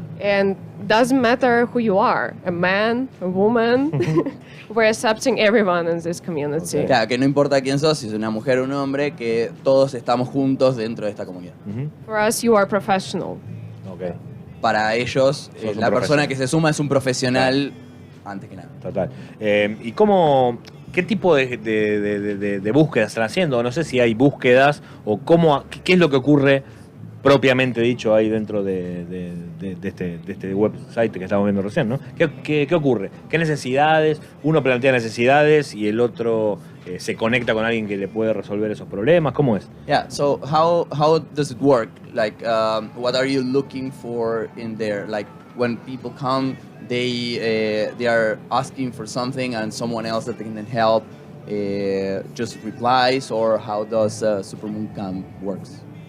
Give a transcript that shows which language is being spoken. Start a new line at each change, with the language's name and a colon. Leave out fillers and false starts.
English: And doesn't matter who you are, a man, a woman, we're accepting everyone in this community.
Spanish: Claro, que no importa quién sos, si es una mujer o un hombre, que todos estamos juntos dentro de esta comunidad.
English: For us, you are professional.
Spanish: Para ellos, la persona que se suma es un profesional antes que nada. Total. ¿Y cómo, ¿qué tipo de búsquedas están haciendo? No sé si hay búsquedas o qué es lo que ocurre propiamente dicho ahí dentro de este website que estamos viendo recién, ¿no? ¿Qué ocurre? ¿Qué necesidades? Uno plantea necesidades y el otro se conecta con alguien que le puede resolver esos problemas. ¿Cómo es?
English: Yeah. So how does it work? Like, what are you looking for in there? Like, when people come, they are asking for something, and someone else that can help just replies, or how does Supermoon Camp works?